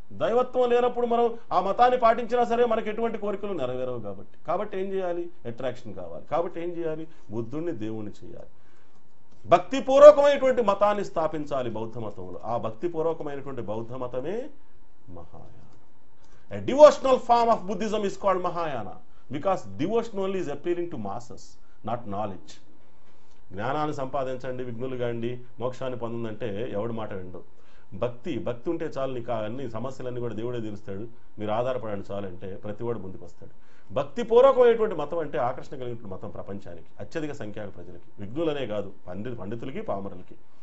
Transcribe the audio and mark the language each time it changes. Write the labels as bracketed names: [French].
[Telugu] దైవత్వం లేనప్పుడు మనం ఆ మతాన్ని పాటించినా సరే మనకు ఎటువంటి కోరికలు నెరవేరవు కాబట్టి ఏం చేయాలి? అట్రాక్షన్ కావాలి. కాబట్టి ఏం చేయాలి? బుద్ధుడిని దేవుణ్ణి చేయాలి. భక్తిపూర్వకమైనటువంటి మతాన్ని స్థాపించాలి బౌద్ధ మతంలో. ఆ భక్తిపూర్వకమైనటువంటి బౌద్ధ మతమే Mahayana. [English] A devotional form of Buddhism is called Mahayana because devotion only is appealing to masses, not knowledge. [Telugu] జ్ఞానాన్ని సంపాదించండి, విఘ్నులు కాండి, మోక్షాన్ని పొందంటే ఎవడి మాట విండు. భక్తి ఉంటే చాలు, నీకు అన్ని సమస్యలన్నీ కూడా దేవుడే తీరుస్తాడు, మీరు ఆధారపడండి చాలు అంటే ప్రతివాడు ముందుకు వస్తాడు. భక్తిపూర్వకమైనటువంటి మతం అంటే ఆకర్షణ కలిగినటువంటి మతం ప్రపంచానికి, అత్యధిక సంఖ్యాక ప్రజలకి, విఘ్నులనే కాదు పండితులకి పామరులకి.